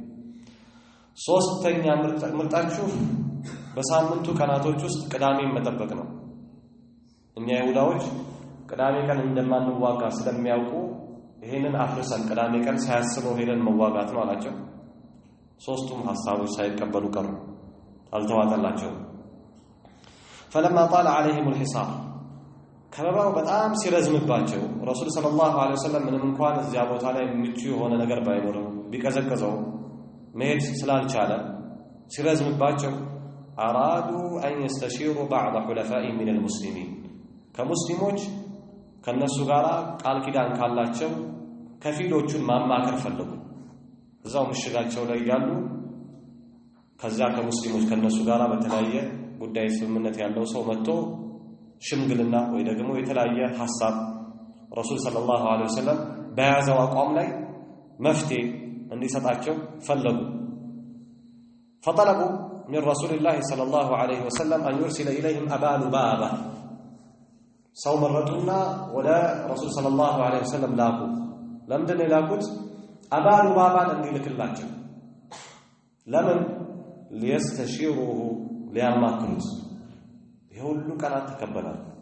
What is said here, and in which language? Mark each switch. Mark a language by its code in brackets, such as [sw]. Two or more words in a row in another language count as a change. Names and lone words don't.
[am] ሶስተኛ ምርጫችሁ በሳምንቱ ቀናቶች ውስጥ ቅዳሜን መጠበቅ ነው እኛ ይሁዳዎች ቅዳሜ ቀን እንደማንዋጋ ስለሚያውቁ ይሄንን አፍርሰን ቅዳሜ ቀን ሳያስበው ሄደን መዋጋት ነው አላቸው ሶስቱም ሐሳቦች ሳይቀበሉ ቀሩ አልተዋጠላቸው [ar] فلما طال عليهم الحصار [am] ከበባው በጣም ሲረዝምባቸው ረሱል [ar] صلى الله عليه وسلم [am] ምንም እንኳን እዚያ ቦታ ላይ ምቹ የሆነ ነገር ባይኖርም ቢቀዘቅዘው መሄድ ስላልቻለ ሲረዝምባቸው [ar] أرادوا أن يستشيروا بعض حلفائهم من المسلمين [am] ከሙስሊሞች ከነሱ ጋር ቃል ኪዳን ካላቸው ከፊሎቹን ማማከር ፈለጉ እዛው ምሽጋቸው ላይ ያሉ ከዛ ከሙስሊሞች ከነሱ ጋር በተለያየ ጉዳይ ስምምነት ያለው ሰው መጥቶ ሽምግልና ወይ ደግሞ የተለያየ ሐሳብ ረሱል [ar] صلى الله عليه وسلم [am] በያዘው አቋም ላይ መፍትሄ እንዲሰጣቸው ፈለጉ [ar] فطلبوا من رسول الله صلى الله عليه وسلم أن يرسل إليهم أبا لبابة [am] ሰው መረጡና ወደ ረሱል [ar] صلى الله عليه وسلم [am] ላኩ ለምንድን ላኩት አባ ሉባባን እንዲልክላቸው ለምን ሊስተሽሩሁ ሊያማክሩት ይሁሉ ቀናት ተከበላል